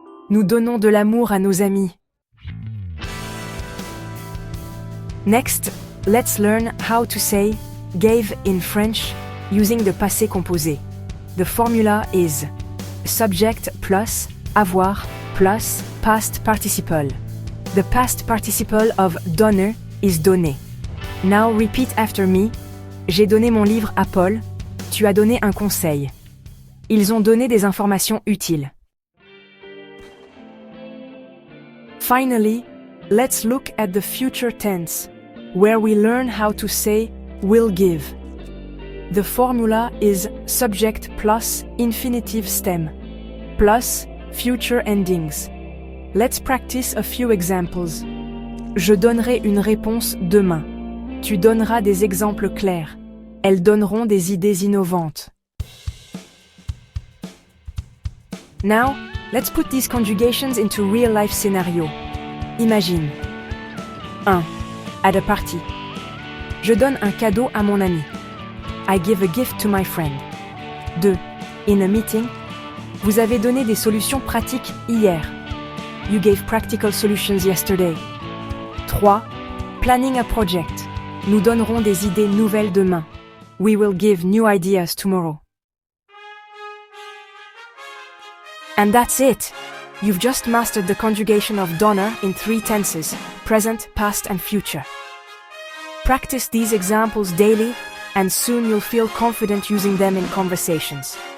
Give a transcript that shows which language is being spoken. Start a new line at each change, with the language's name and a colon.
French: Nous donnons de l'amour à nos amis.
English: Next, let's learn how to say gave in French using the passé composé. The formula is subject plus avoir plus past participle. The past participle of donner is donner. Now repeat after me.
French: J'ai donné mon livre à Paul. Tu as donné un conseil. Ils ont donné des informations utiles.
English: Finally, let's look at the future tense, where we learn how to say will give. The formula is subject plus infinitive stem, plus future endings. Let's practice a few examples.
French: Je donnerai une réponse demain. Tu donneras des exemples clairs. Elles donneront des idées innovantes.
English: Now, let's put these conjugations into real-life scenario. Imagine. 1. At a party.
French: Je donne un cadeau à mon ami.
English: I give a gift to my friend. 2. In a meeting.
French: Vous avez donné des solutions pratiques hier.
English: You gave practical solutions yesterday. 3. Planning a project.
French: Nous donnerons des idées nouvelles demain.
English: We will give new ideas tomorrow. And that's it! You've just mastered the conjugation of donner in 3 tenses, present, past, and future. Practice these examples daily, and soon you'll feel confident using them in conversations.